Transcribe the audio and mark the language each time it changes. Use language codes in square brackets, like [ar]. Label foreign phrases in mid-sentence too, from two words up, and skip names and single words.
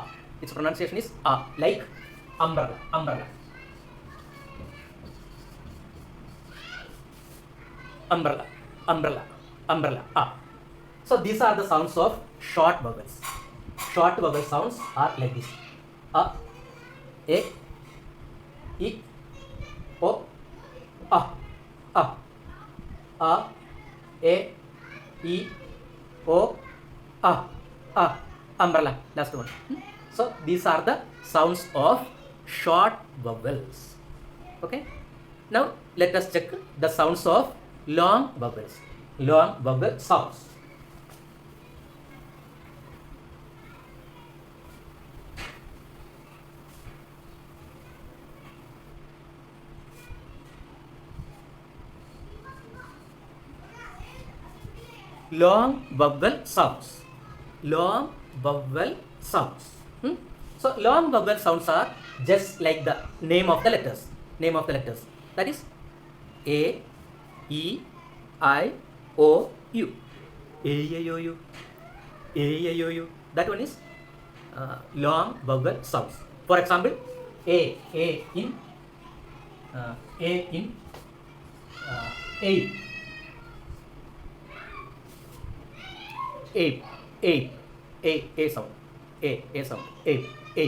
[en] Its pronunciation is A, like umbrella, umbrella, umbrella, umbrella, umbrella, A. So these are the sounds of short vowels. Short vowel sounds are like this: A, E, O, A, A, A, E, O, A, umbrella. Last one. So these are the sounds of short vowels. Okay. Now let us check the sounds of long vowels. Long vowel sounds. Long vowel sounds. Long vowel sounds. So long vowel sounds are just like the name of the letters. Name of the letters. That is A, E, I, O, U. A, I, O, U. A, I, O, U. That one is long vowel sounds. For example, A in A, A sound, A sound, A.